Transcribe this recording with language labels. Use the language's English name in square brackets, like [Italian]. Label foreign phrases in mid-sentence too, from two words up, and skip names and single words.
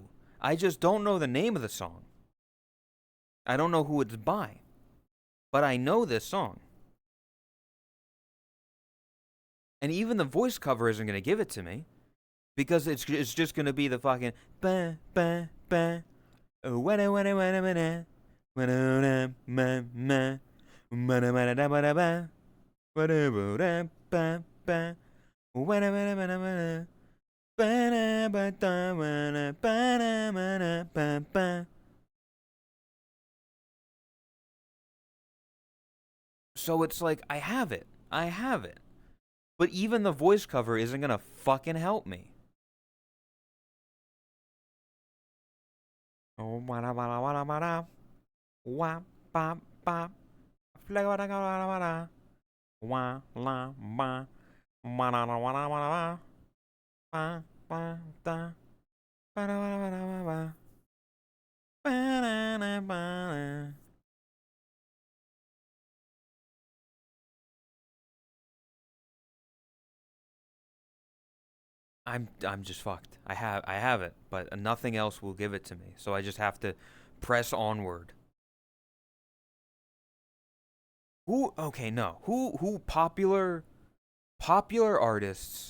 [English] I just don't know the name of the song. I don't know who it's by, but I know this song. And even the voice cover isn't going to give it to me, because it's just going to be the fucking ba ba ba wada wada wada wada wada ma ma wada wada da wada ba wada wada ba ba wada wada wada wada ba ba da wada ba da ba ba. So it's like I have it. But even the voice cover isn't going to fucking help me. Oh, wada wada wada wada, wa ba ba, flega wada wada wada, wa la ba, wada wada wada wada, ba ba da, wada wada wada wada, ba da da ba. I'm just fucked. I have it, but nothing else will give it to me. So I just have to press onward. Who popular artists?